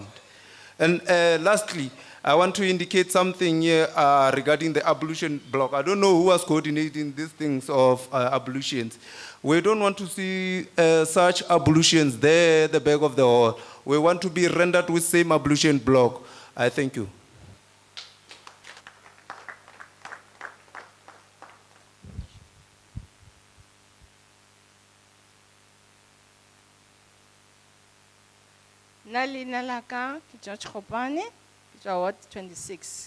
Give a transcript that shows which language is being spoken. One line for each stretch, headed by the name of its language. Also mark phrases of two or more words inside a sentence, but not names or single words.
English: And lastly, I want to indicate something here regarding the abolition block. I don't know who was coordinating these things of abolitions. We don't want to see such abolitions there at the back of the hall. We want to be rendered with same abolition block. I thank you.
Northern Sotho: Nna leina la ka ke George Mokopane, ke tswa Ward 26.